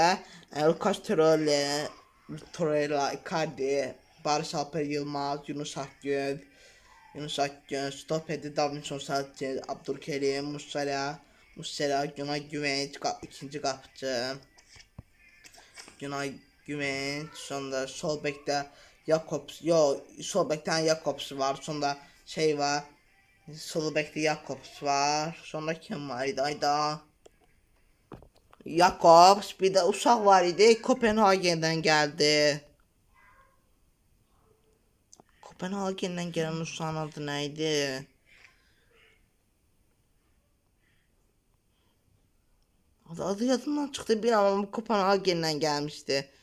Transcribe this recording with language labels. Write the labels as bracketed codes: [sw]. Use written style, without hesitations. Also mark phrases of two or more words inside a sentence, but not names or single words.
[az] Lucas Torreira, Icardi, Barış Alper Yılmaz, Yunus Akgün, Stopedi, Davinson Sanchez, Abdülkerim, Muslera, Günay Güvenç, ikinci qapıcı. Günay Güvenç, sonra sol bekdə sol bekdən Jakobs var, sonra şey var, sol bekdə Jakobs var, sonra kim var idi, ayda Jakobs, bir də uşaq var idi, Kopenhagen'dən gəldi. Kopenhagen'dən gələn uşağın adı nə idi? Adı yadımdan çıxdı, bir amma Kopenhagen'dən gəlmişdi.